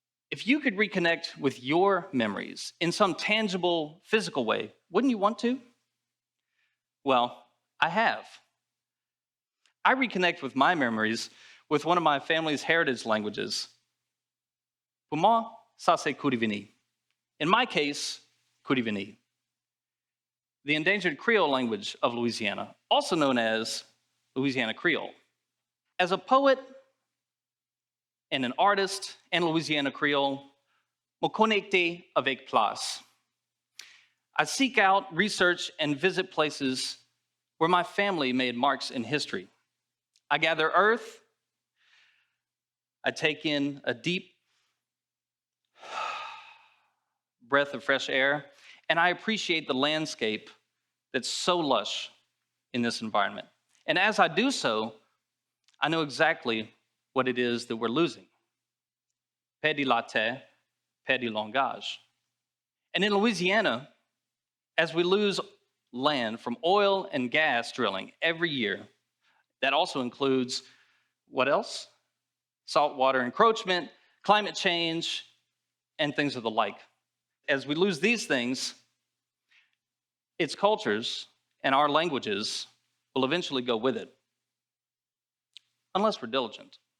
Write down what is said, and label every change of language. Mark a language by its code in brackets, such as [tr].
[en] If you could reconnect with your memories in some tangible, physical way, wouldn't you want to? Well, I have. I reconnect with my memories with one of my family's heritage languages. [lou] Pour moi, ça c'est Kouri-Vini. [en] In my case, Kouri-Vini. The endangered Creole language of Louisiana, also known as Louisiana Creole. As a poet and an artist in Louisiana Creole, [lou] me connecter avec place. [en] I seek out, research, and visit places where my family made marks in history. I gather earth, I take in a deep breath of fresh air, and I appreciate the landscape that's so lush in this environment. And as I do so, I know exactly what it is that we're losing. [lou] Paix de la terre, paix du langage. [en] And in Louisiana, as we lose land from oil and gas drilling every year, that also includes what else? Saltwater encroachment, climate change, and things of the like. As we lose these things, its cultures and our languages will eventually go with it, unless we're diligent.